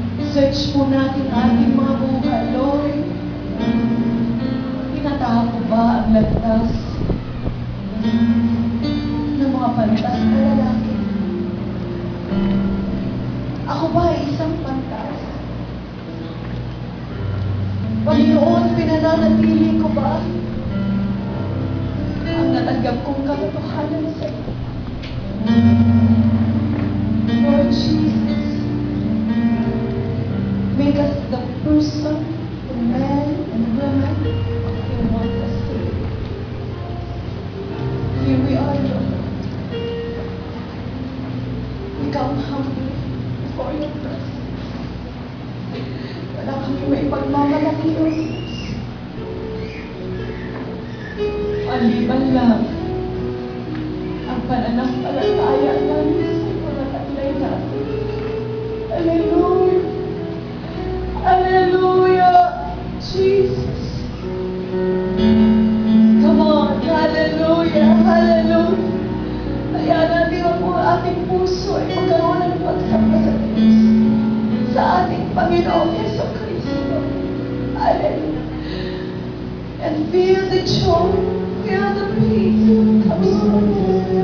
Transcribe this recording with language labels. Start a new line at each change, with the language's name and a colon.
Filipino: Search po natin ating mga buhay, Lord. Tinatahan ko ba ang landas ng mga pantas na lalaki? Ako ba ay isang pantas? Panginoon, pinananatili ko ba ang natanggap kong katotohanan sa iyo?
English: Lord Jesus, make us the person, the man and woman you want us to be. Here we are, Lord. We come humbly before your presence.
Filipino: Wala kami may pagmamalaki o Diyos. Maliban lang ang pananampalataya namin sa mga taglay natin.
English: Hallelujah! Hallelujah! Jesus! Come on! Hallelujah! Hallelujah!
Filipino: Kaya natin ang ating puso ay magkaroon ng pagsama sa Diyos, sa ating Panginoong Jesucristo.
English: Hallelujah! And feel the joy, feel the peace that comes from Him.